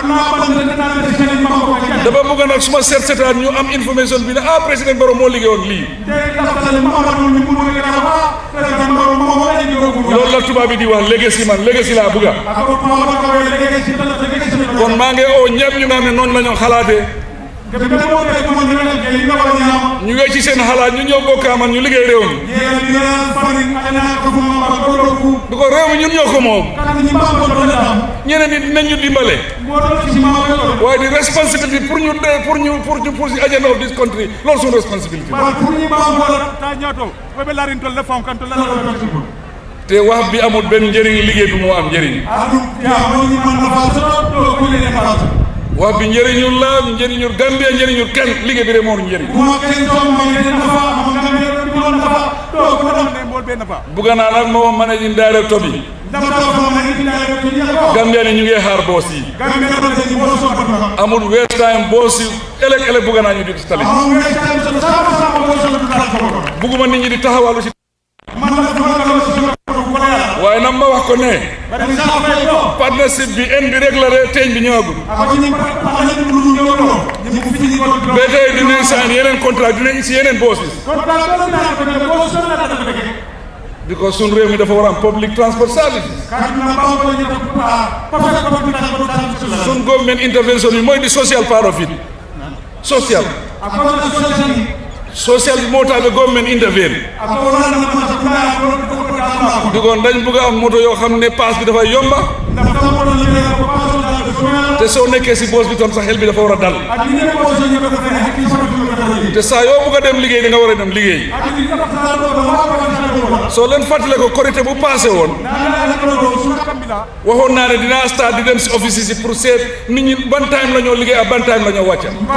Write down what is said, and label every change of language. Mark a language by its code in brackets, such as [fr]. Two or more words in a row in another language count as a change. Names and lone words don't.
[wo] dama bëgg nag suma seetaan ñu am information bi ne président Barrow moo liggéeyoon lii loolu la tubaab bi di wax legacy man legacy laa bëgga kon maa ngi oo ñëpp ñu nga xam ne noonu la ñoo xalaatee ñu ngi ci seen xalaat ñu ñëw bokkaa man ñu liggéey réew mi du ko réew mi ñun ñoo ko moom ñeneen nit dinañ ñu dimbale waaye di responsibility pour si [en] agenda of this country [wo] loolu suñu responsibility te wax bi amul benn njëriñ liggéey bi moo am njëriñ wax bi njëriñul la njëriñul Gambia njëriñul kenn liggéey bi rek moo njëriñ bugga naa nag moo [en] managing director [wo] bi Gambia ni ñu ngi xaar boos yi amul [en] waste time [wo] boos yi ëllëg bugga naa ñu di ci tali bugguma nit ñi di taxawalu ci waaye nag ma wax ko ne partnership bi en bi rek la de teeñ bi ñëwagul ba tey dinañ sign yeneen contrat dinañ si yeneen boos yi because sun réew mi dafa war am [en] public transport services [wo] sun [en] government intervention [wo] bi mooy di [en] social part of it [wo] social bi moo tax ba government intervene digoon dañ bëgg a am moto yoo xam ne paas bi dafay yomba te soo nekkee si boos bi tam sa xel bi dafa war a dal te saa yoo bëgg a dem liggéey da nga war a dem liggéey soo leen fàttale ko korité bu passé woon waxoon naa ne dinaa start di dem si office yi pour seet nit ñi ban time la ñoo liggéey ak ban time la ñoo wàcca